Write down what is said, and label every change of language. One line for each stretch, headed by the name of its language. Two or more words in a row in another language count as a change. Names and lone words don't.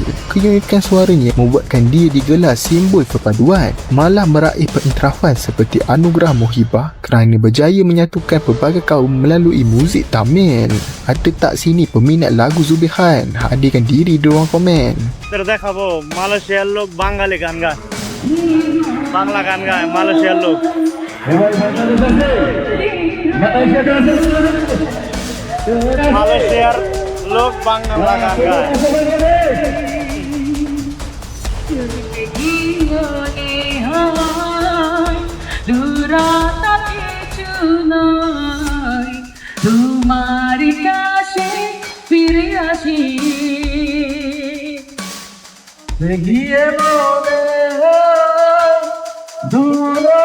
Malay: Keunikan suaranya membuatkan dia digelar simbol perpaduan, malah meraih pengiktirafan seperti anugerah Mohibah kerana berjaya menyatukan pelbagai kaum melalui muzik Tamil. Ada tak sini peminat lagu Zubaikan? Hadirkan diri di ruang komen.
Bangla: তোর দেখাবো মালয়েশিয়ার লোক বাঙালি গান গায়, বাংলা গান গায় মালয়েশিয়ার লোক। মালয়েশিয়ার লোক বাংলা গান গায়। তোমার কাছে ফিরে আসি গিয়ে বলে দূর